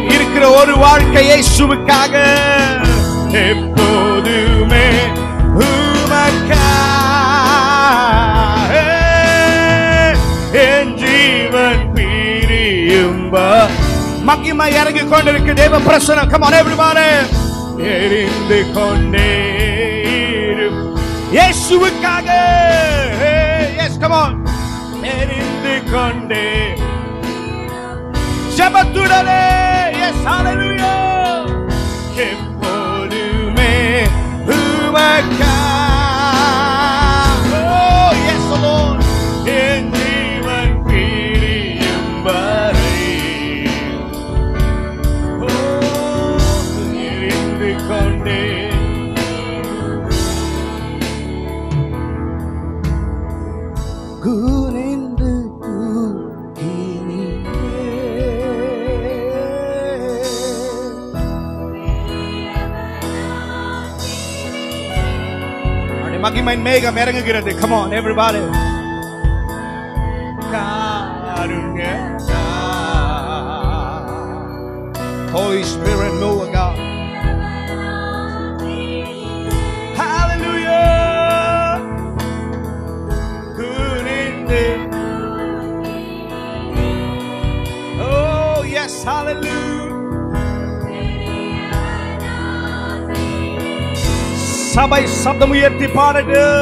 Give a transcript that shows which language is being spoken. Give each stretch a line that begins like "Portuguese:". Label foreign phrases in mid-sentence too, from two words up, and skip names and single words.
Tamil: இருக்கிற ஒரு வாழ்க்கை இயேசுவுக்காக எப்போதுமே உமக்கா என் ஜீவன் பிரியும் மகிமை இறங்கி கொண்டிருக்கு. தேவ பிரசன்னம்.
English: come on everybody,
Tamil: எரிந்து கொண்டே இயேசுவுக்காக
English: yes come on
Tamil: எரிந்து கொண்டே ஜெபத்துடனே எஸ் ஹalleluya எப்போதுமே உமக்கா
English: oh yes Lord
Tamil: என் ஜீவன் பிரியும் வரை எரிந்து கொண்டே குனிந்து மகிமையின் மேகம் இறங்குகிறது.
English: Come on everybody. காருண்ய Holy Spirit move God. Hallelujah. குனிந்து oh yes hallelujah.
Tamil: சபை சப்தம் உயர்த்தி பாடுங்க.